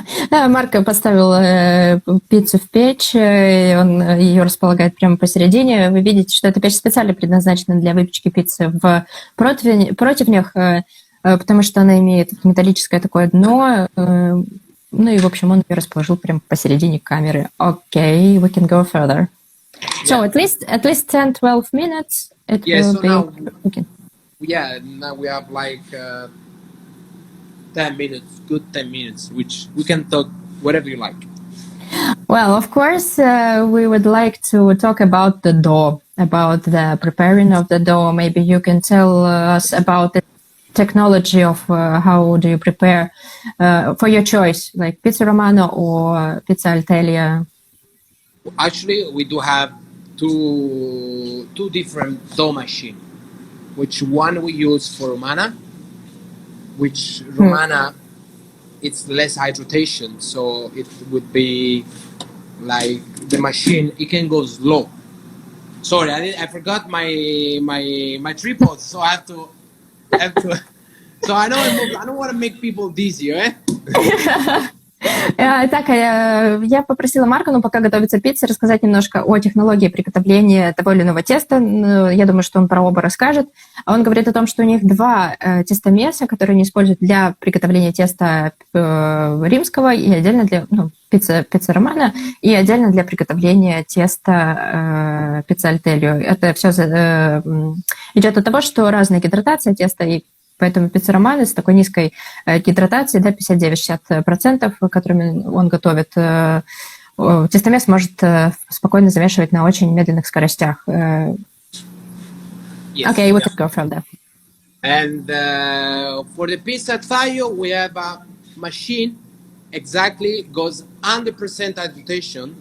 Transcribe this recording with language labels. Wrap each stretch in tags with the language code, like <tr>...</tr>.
<ru>Марко поставил пиццу в печь, и он ее располагает прямо посередине. Вы видите, что эта печь специально предназначена для выпечки пиццы в противнях, потому что она имеет металлическое такое дно. Ну и, в общем, он ее расположил прямо посередине камеры.</ru> <en>Okay, we can go further. So at least 10-12 minutes it will be cooking. Yeah, now we have like 10 minutes, good 10 minutes, which we can talk whatever you like. Well, of course, we would like to talk about the dough, about the preparing of the dough. Maybe you can tell us about the technology of how do you prepare for your choice, like pizza romano or pizza al teglia. Actually, we do have two different dough machines, which one we use for romana, which romana it's less high rotation, so it would be like the machine, it can go slow. Sorry, I forgot my tripod, so I have to. So I don't want to make people dizzy, eh?</en> <ru>Итак, я попросила Марко, пока готовится пицца, рассказать немножко о технологии приготовления того или иного теста. Я думаю, что он про оба расскажет. Он говорит о том, что у них два тестомеса, которые они используют для приготовления теста римского и отдельно для пицца романо, и отдельно для приготовления теста пицца аль теглио. Это все идет от того, что разная гидратация теста, и поэтому пицца романо с такой низкой гидратацией, 59-60%, которыми он готовит, тестомес может спокойно замешивать на очень медленных скоростях.</ru> <en>Okay, we can go from there. And for the pizza taglio, we have a machine exactly goes 100% at rotation.</en>